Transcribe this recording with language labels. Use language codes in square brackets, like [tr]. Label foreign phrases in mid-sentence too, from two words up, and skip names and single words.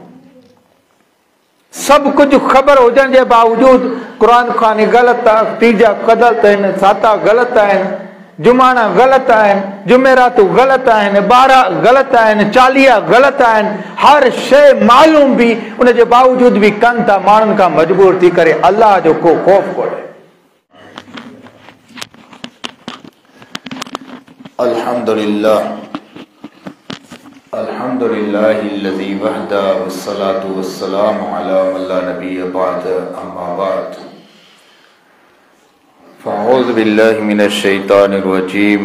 [sd] सभु कुझु ख़बर हुजण जे बावजूद क़ुर ख़ानी ग़लति आहे, तीजा ग़लति आहिनि, साता ग़लति आहिनि, जुमाना ग़लति आहिनि, जुमेरातूं ग़लति आहिनि, ॿारहा ग़लति आहिनि, चालीहा ग़लति आहिनि। हर शइ मालूम बि उन जे बावजूद बि कनि था माण्हुनि खां मजबूर थी करे। अल्लाह जो को ख़ौफ़ कोन्हे। [ar] الحمد لله الحمد لله الذي وحده والصلاة والسلام على من لا نبي بعد أما بعد. فأعوذ بالله من الشيطان الرجيم.